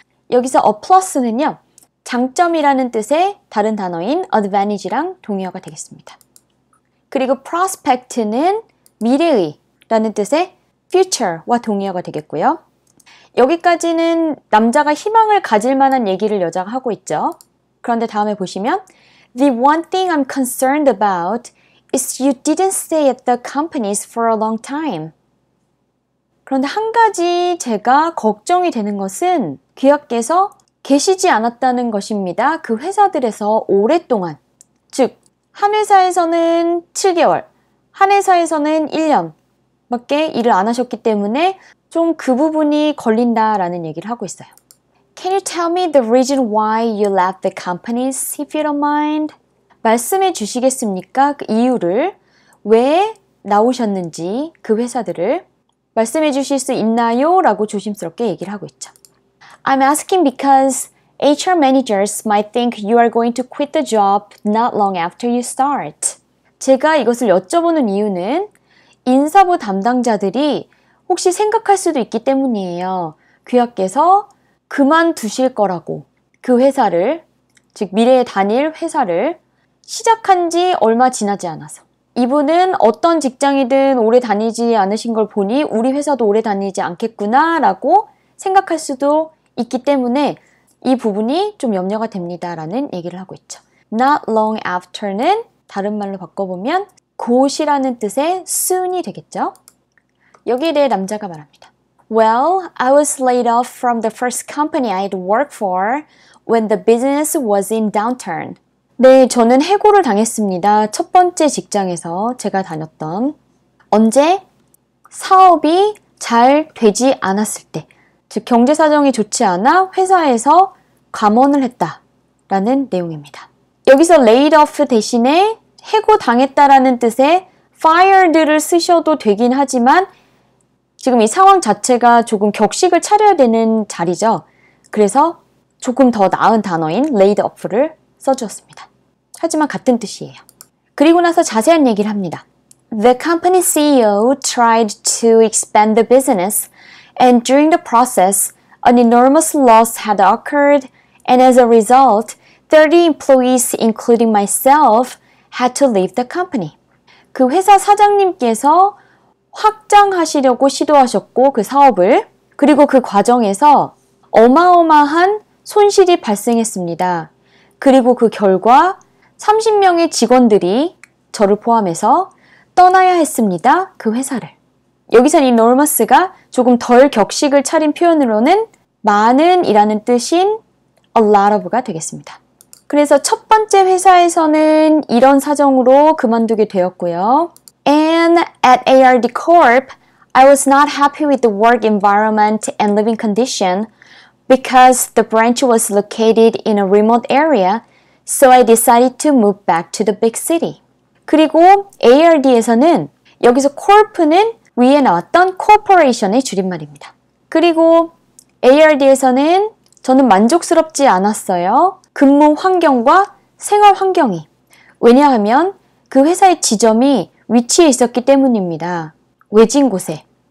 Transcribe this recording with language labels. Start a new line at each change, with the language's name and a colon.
Korean: 여기서 a plus는요. 장점이라는 뜻의 다른 단어인 advantage랑 동의어가 되겠습니다. 그리고 prospect는 미래의 라는 뜻의 future와 동의어가 되겠고요. 여기까지는 남자가 희망을 가질 만한 얘기를 여자가 하고 있죠. 그런데 다음에 보시면
English: The one thing I'm concerned about is you didn't stay at the companies for a long time.
Korean: 그런데 한 가지 제가 걱정이 되는 것은 귀하께서 계시지 않았다는 것입니다. 그 회사들에서 오랫동안. 즉, 한 회사에서는 7개월, 한 회사에서는 1년 밖에 일을 안 하셨기 때문에 좀 그 부분이 걸린다라는 얘기를 하고 있어요.
English: Can you tell me the reason why you left the companies, if you don't mind?
Korean: 말씀해 주시겠습니까? 그 이유를 왜 나오셨는지 그 회사들을 말씀해 주실 수 있나요? 라고 조심스럽게 얘기를 하고 있죠.
English: I'm asking because HR managers might think you are going to quit the job not long after you start.
Korean: 제가 이것을 여쭤보는 이유는 인사부 담당자들이 혹시 생각할 수도 있기 때문이에요. 귀하께서 그만두실 거라고. 그 회사를, 즉 미래에 다닐 회사를 시작한 지 얼마 지나지 않아서. 이분은 어떤 직장이든 오래 다니지 않으신 걸 보니 우리 회사도 오래 다니지 않겠구나 라고 생각할 수도 있기 때문에 이 부분이 좀 염려가 됩니다 라는 얘기를 하고 있죠.
English: Not long after
Korean: 는 다른 말로 바꿔보면 곧이라는 뜻의 soon이 되겠죠. 여기에 대해 남자가 말합니다.
English: Well, I was laid off from the first company I'd worked for when the business was in downturn.
Korean: 네, 저는 해고를 당했습니다. 첫 번째 직장에서 제가 다녔던. 언제? 사업이 잘 되지 않았을 때. 즉, 경제 사정이 좋지 않아 회사에서 감원을 했다라는 내용입니다. 여기서 laid off 대신에 해고 당했다라는 뜻의 fired를 쓰셔도 되긴 하지만 지금 이 상황 자체가 조금 격식을 차려야 되는 자리죠. 그래서 조금 더 나은 단어인 laid off를 써주었습니다. 하지만 같은 뜻이에요. 그리고 나서 자세한 얘기를 합니다.
English: The company CEO tried to expand the business and during the process an enormous loss had occurred and as a result 30 employees including myself had to leave the company.
Korean: 그 회사 사장님께서 확장하시려고 시도하셨고 그 사업을 그리고 그 과정에서 어마어마한 손실이 발생했습니다. 그리고 그 결과 30명의 직원들이 저를 포함해서 떠나야 했습니다. 그 회사를. 여기서 이 enormous가 조금 덜 격식을 차린 표현으로는 많은 이라는 뜻인
English: a lot of
Korean: 가 되겠습니다. 그래서 첫 번째 회사에서는 이런 사정으로 그만두게 되었고요.
English: And at ARD Corp, I was not happy with the work environment and living condition because the branch was located in a remote area, so I decided to move back to the big city.
Korean: 그리고 ARD에서는 여기서 corp는 위에 나왔던 corporation의 줄임말입니다. 그리고 ARD에서는 저는 만족스럽지 않았어요. 근무 환경과 생활 환경이. 왜냐하면 그 회사의 지점이 위치에 있었기 때문입니다. 외진 곳에.